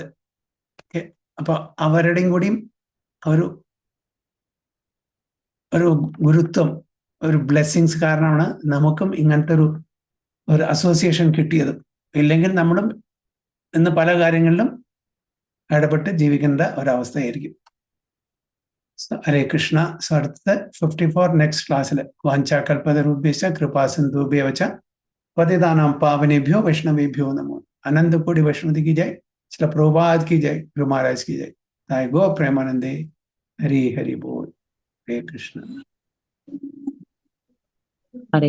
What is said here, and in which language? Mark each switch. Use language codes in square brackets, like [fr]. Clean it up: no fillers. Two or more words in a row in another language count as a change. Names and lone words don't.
[ml] അപ്പൊ അവരുടെയും കൂടിയും ഒരു ഗുരുത്വം, ഒരു ബ്ലെസ്സിങ്സ് കാരണമാണ് നമുക്കും ഇങ്ങനത്തെ ഒരു അസോസിയേഷൻ കിട്ടിയത്. ഇല്ലെങ്കിൽ നമ്മളും ഇന്ന് പല കാര്യങ്ങളിലും ഇടപെട്ട് ജീവിക്കേണ്ട ഒരവസ്ഥയായിരിക്കും. [sa] ഹരേ കൃഷ്ണ. [ml] സോ അടുത്ത 54 നെക്സ്റ്റ് ക്ലാസ്സിൽ [sa] വാഞ്ചാകൽപതരുഭ്യശ്ച കൃപാസിന്ധുഭ്യവച പതിതാനാം പാവനേഭ്യോ വൈഷ്ണവേഭ്യോ നമോ. [hi] अनन्तकोटि वैष्णवति की जय, श्रील प्रभुपाद की जय, गुरु महाराज की जय. [bn] তায় গো প্রেমানন্দে. হরি হরি বোল. [sa] हरे कृष्ण.